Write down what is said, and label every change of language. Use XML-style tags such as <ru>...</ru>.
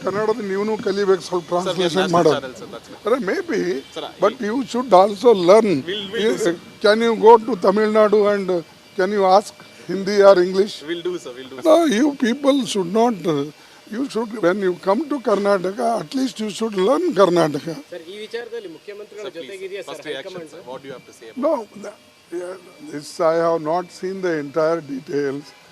<kn>ಕನ್ನಡದ ನೀವು ಕಲಿಬೇಕು, ಸ್ವಲ್ಪ ಟ್ರಾನ್ಸ್ಲೇಷನ್ ಮಾಡೋದು.</kn> <en>ಅರೆ maybe, but you should also learn. Can you go to Tamil Nadu and can you ask Hindi or English? Will do, sir. Will do. No, you people should not. You should, when you come to Karnataka, at least you should learn Karnataka.</en> <kn>Sir, ಈ ವಿಚಾರದಲ್ಲಿ ಮುಖ್ಯಮಂತ್ರಿಗಳ ಜೊತೆಗಿದೆಯಾ sir high command?</kn> <en>What do you have to say? No, this I have not seen the entire details.</en>